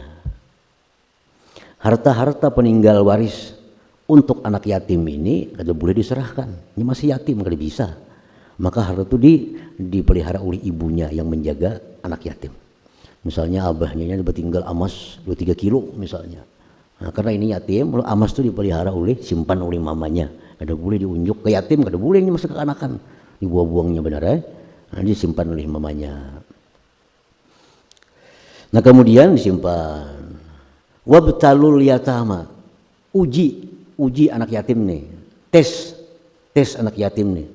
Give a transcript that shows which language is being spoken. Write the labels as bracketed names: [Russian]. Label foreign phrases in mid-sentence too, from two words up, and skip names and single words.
[Indonesian] Harta-harta peninggal waris untuk anak yatim ini kada boleh diserahkan. Ini masih yatim, kada bisa. Maka harta itu dipelihara oleh ibunya yang menjaga anak yatim. Misalnya abahnya bertinggal emas 2-3 kilo misalnya. Nah, karena ini yatim, lalu emas itu dipelihara simpan oleh mamanya. [Banjar] Kada boleh diunjuk ke yatim, kada boleh ini masih kekanakan. Dibuang-buangnya benar Nah, disimpan oleh mamanya. [Indonesian] Nah, kemudian disimpan. [Arabic] وابتلوا اليتامى, [Indonesian] uji anak yatim nih, tes anak yatim nih.